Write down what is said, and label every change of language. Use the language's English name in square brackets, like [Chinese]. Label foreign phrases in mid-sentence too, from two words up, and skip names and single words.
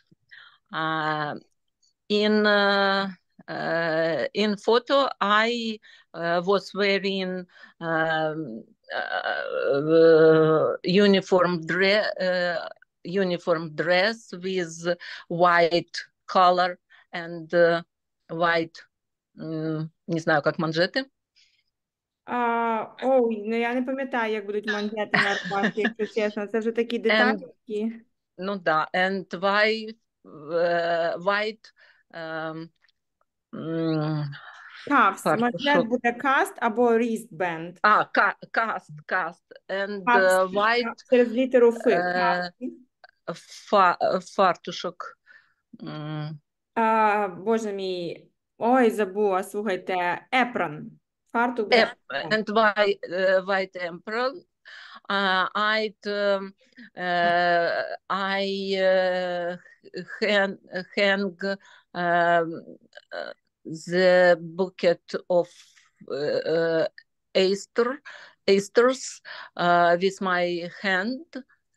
[English] In photo, I was wearing uniform dress with white color and white, [Russian] не знаю, как манжети. [Ukrainian] Ой, ну я не пам'ятаю, як будуть манжети на рубашці, якщо чесно. Це вже такі деталі, які... Ну да, [English] and white Cuffs. [Ukrainian] Манжет буде каст або wristband. [English] Cast and Cuffs. white [Ukrainian] Через літеру фартушок. Боже мій, ой, забула, слухайте, apron. Фартук буде [English] And white apron. I hang the bucket of asters with my hand.